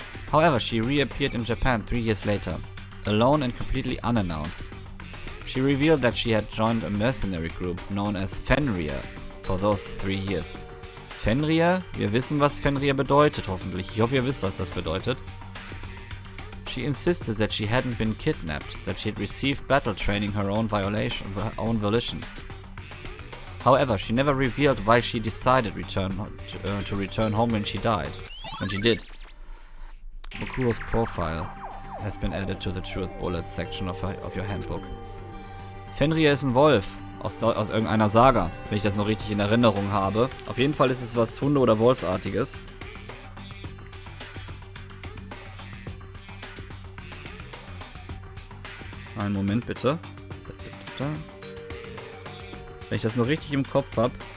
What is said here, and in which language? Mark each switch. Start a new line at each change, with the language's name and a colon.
English: However, she reappeared in Japan 3 years later, alone and completely unannounced. She revealed that she had joined a mercenary group known as Fenrir for those 3 years. Fenrir?
German: Wir wissen, was Fenrir bedeutet, hoffentlich. Ich hoffe, ihr wisst, was das bedeutet.
English: She insisted that she hadn't been kidnapped, that she had received battle training her own volition. However, she never revealed why she decided to return home when she did. Mokuro's profile has been added to the Truth Bullets section of your handbook.
German: Fenrir ist ein Wolf aus irgendeiner Saga, wenn ich das noch richtig in Erinnerung habe. Auf jeden Fall ist es was Hunde- oder Wolfsartiges. Einen Moment bitte. Wenn ich das noch richtig im Kopf habe.